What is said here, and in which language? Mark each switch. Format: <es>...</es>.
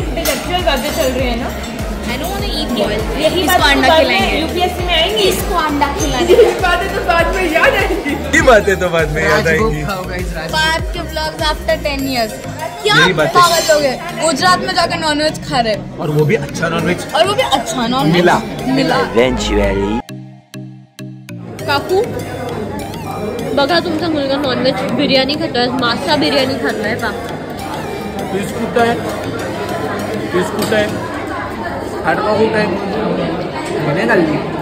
<hi>Actual बातें चल रही है ना.</hi> <en>I don't want to eat boil.</en> <hi>यही इसको अंडा खिलाएंगे. यूपीएससी में आएंगे. इसको अंडा खिलाएंगे. बातें तो बाद में याद आएंगी. ही बातें तो बाद में याद आएंगी. पार्थ के ब्लॉग्स</hi> <en>After 10 years.</en> <hi>क्या यही बातें. पागल लोग हैं. गुजरात में जाकर नॉनवेज खा रहे हैं. और वो भी अच्छा नॉनवेज. और वो भी अच्छा नॉनवेज मिला.</hi> <en>Eventually.</en> <mr>काकू बघा, तुमचा मुलगा नॉनव्हेज बिर्याणी खातोय. मासा बिर्याणी खातोय पा. पीस कुठं आहे हाडका कुठं आहे म्हणे घालली.</mr>